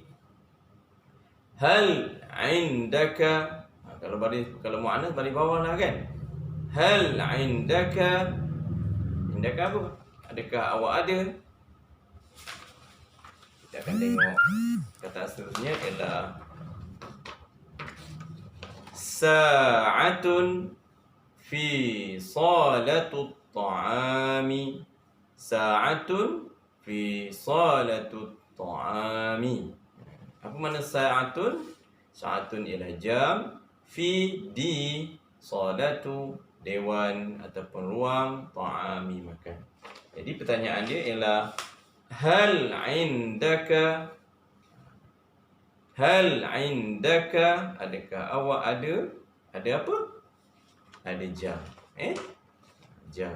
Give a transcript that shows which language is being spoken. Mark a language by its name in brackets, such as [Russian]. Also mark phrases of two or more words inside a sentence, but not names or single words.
[Arabic] هل عندك. [Malay] Kalau muannas baris bawah lah, kan. [Arabic] هل عندك. عندك apa? [Malay] Adakah awak ada? Kita akan tengok kata seterusnya ialah [Arabic] ساعة في صالة الطعام. ساعة في صالة الطعام. [Malay] Apa makna sa'atun? Sa'atun ialah jam, fi di, salatu dewan ataupun ruang, ta'ami makan. Jadi pertanyaan dia ialah [Arabic] هل عندك, [Malay] adakah awak ada apa? Ada jam. Jam.